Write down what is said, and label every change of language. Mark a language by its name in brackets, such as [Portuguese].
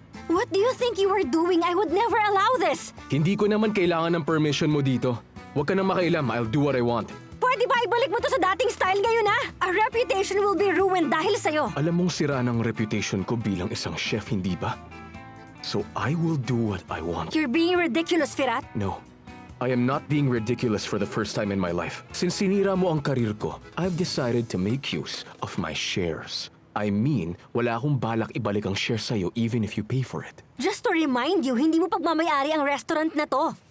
[English] What do you think you are doing? I would never allow this! [Filipino] Hindi ko naman kailangan ng permission mo dito. Huwag ka nang makailam. [English] I'll do what I want. [Filipino] Pwede ba ibalik mo to sa dating style ngayon, ha? [English] Our reputation will be ruined [Filipino] dahil sa'yo. Alam mong sira ng reputation ko bilang isang chef, hindi ba? [English] So I will do what I want. You're being ridiculous, Firat. No. I am not being ridiculous for the first time in my life. Since [Filipino] sinira mo ang karir ko, [English] I've decided to make use of my shares. I mean, [Filipino] wala akong balak ibalik ang share sa'yo [English] even if you pay for it. Just to remind you, [Filipino] hindi mo pagmamayari ang restaurant na to.